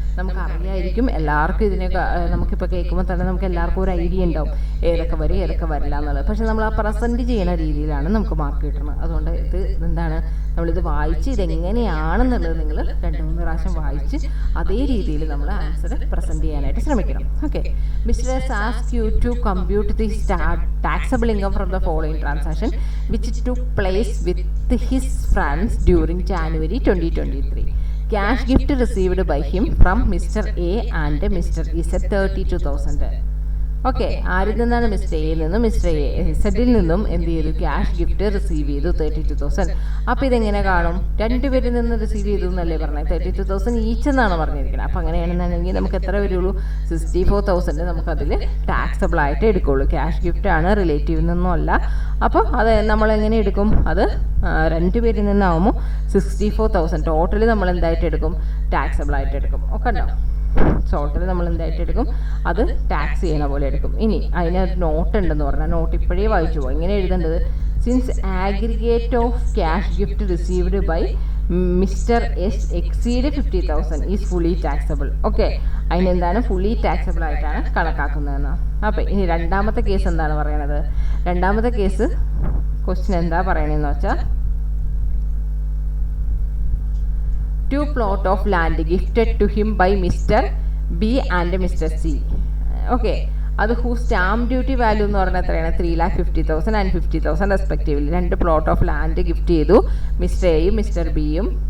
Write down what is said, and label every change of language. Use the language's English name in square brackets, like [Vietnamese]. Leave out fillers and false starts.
[Malayalam] നമുക്കറിയായിരിക്കും എല്ലാവർക്കും ഇതിനൊക്കെ, നമുക്കിപ്പോൾ കേൾക്കുമ്പോൾ തന്നെ നമുക്ക് എല്ലാവർക്കും ഒരു ഐഡിയ ഉണ്ടാവും ഏതൊക്കെ വരും ഏതൊക്കെ വരില്ല എന്നുള്ളത്. പക്ഷെ നമ്മൾ ആ പ്രസൻറ്റ് ചെയ്യുന്ന രീതിയിലാണ് നമുക്ക് മാർക്ക് കിട്ടുന്നത്. അതുകൊണ്ട് ഇത് എന്താണ്, നമ്മളിത് വായിച്ച് ഇതെങ്ങനെയാണെന്നുള്ളത് നിങ്ങൾ 2-3 പ്രാവശ്യം വായിച്ച് അതേ രീതിയിൽ നമ്മൾ ആൻസർ പ്രസൻറ്റ് ചെയ്യാനായിട്ട് ശ്രമിക്കണം. [English] Okay, mister S ask you to compute the taxable income from the following transaction which took place with his friends during January 2023. Cash gift received by him from Mr. A and Mr. Z 32,000. [Malayalam] Okay, ആരിൽ നിന്നാണ് mister എയിൽ നിന്നും mister സെഡിൽ നിന്നും എന്ത് ചെയ്തു? Cash gift receive ചെയ്തു 32,000. അപ്പോൾ ഇതെങ്ങനെ കാണും? രണ്ടുപേരിൽ നിന്ന് റിസീവ് ചെയ്തു എന്നല്ലേ പറഞ്ഞത്? 32,000 ഈച്ച് എന്നാണ് പറഞ്ഞിരിക്കുന്നത്. അപ്പോൾ അങ്ങനെയാണെന്നുണ്ടെങ്കിൽ നമുക്ക് എത്ര വരുള്ളൂ? 64,000 നമുക്കതിൽ ടാക്സബിൾ ആയിട്ട് എടുക്കുള്ളൂ. ക്യാഷ് ഗിഫ്റ്റ് ആണ്, റിലേറ്റീവിൽ നിന്നും അല്ല. അപ്പോൾ അത് നമ്മളെങ്ങനെ എടുക്കും? അത് രണ്ടുപേരിൽ നിന്നാവുമ്പോൾ 64,000 ടോട്ടൽ നമ്മൾ എന്തായിട്ട് എടുക്കും? ടാക്സബിൾ ആയിട്ട് എടുക്കും. ഒക്കെ ഉണ്ടോ? ടോട്ടൽ നമ്മൾ എന്തായിട്ട് എടുക്കും? അത് ടാക്സ് ചെയ്യണ പോലെ എടുക്കും. ഇനി അതിനൊരു നോട്ട് ഉണ്ടെന്ന് പറഞ്ഞാൽ നോട്ട് ഇപ്പോഴേ വായിച്ചു പോകും. എങ്ങനെ എഴുതേണ്ടത്? [English] Since aggregate of cash gift received by mister S exceed 50,000 is fully taxable. [Malayalam] Okay, അതിനെന്താണ്? ഫുള്ളി ടാക്സബിൾ ആയിട്ടാണ് കണക്കാക്കുന്നതെന്ന്. അപ്പോൾ ഇനി രണ്ടാമത്തെ കേസ് എന്താണ് പറയണത്? രണ്ടാമത്തെ കേസ് ക്വസ്റ്റ്യൻ എന്താ പറയണതെന്ന് വെച്ചാൽ, [English] 2 plot of land gifted to him by Mr. B and Mr. C. [Malayalam] Okay, അത് [English] whose stamp duty value [Malayalam] എന്ന് പറഞ്ഞാൽ എത്രയാണ്? [English] 3,50,000 and 50,000 respectively. [Malayalam] 2 plot of land gift ചെയ്തു മിസ്റ്റർ എയും മിസ്റ്റർ ബിയും.